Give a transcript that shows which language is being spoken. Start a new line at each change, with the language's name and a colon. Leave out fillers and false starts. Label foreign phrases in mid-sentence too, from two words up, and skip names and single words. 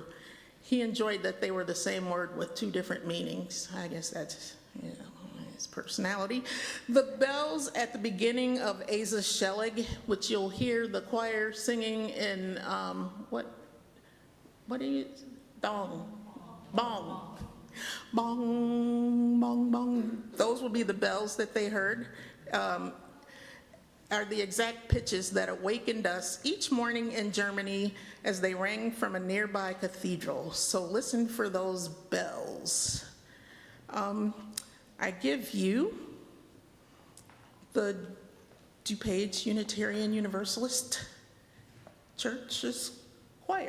English: He enjoyed that they were the same word with 2 different meanings. I guess that's, his personality. The bells at the beginning of Asa Shelig, which you'll hear the choir singing in, what is, dong, bong, bong, bong, bong. Those will be the bells that they heard. Are the exact pitches that awakened us each morning in Germany as they rang from a nearby cathedral. So listen for those bells. I give you the DuPage Unitarian Universalist Church's choir.